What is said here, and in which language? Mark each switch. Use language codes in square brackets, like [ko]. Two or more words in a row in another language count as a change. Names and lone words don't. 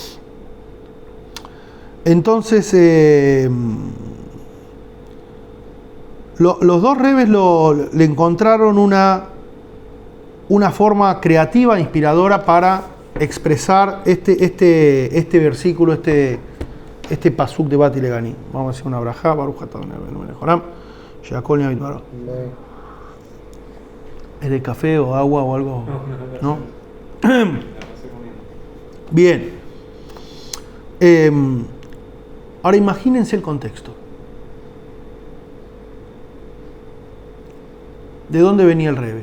[es] Entonces, los dos Rebes le encontraron una forma creativa, inspiradora para expresar este versículo, este pasuk de [he] באתי לגני. [es] Vamos a hacer una brajá, [he] ברוך אתה אדוני אלוהינו מלך העולם, שהכל נהיה בדברו. [es] ¿Es de café o agua o algo? ¿No? Bien. Ahora imagínense el contexto. ¿De dónde venía el Rebbe?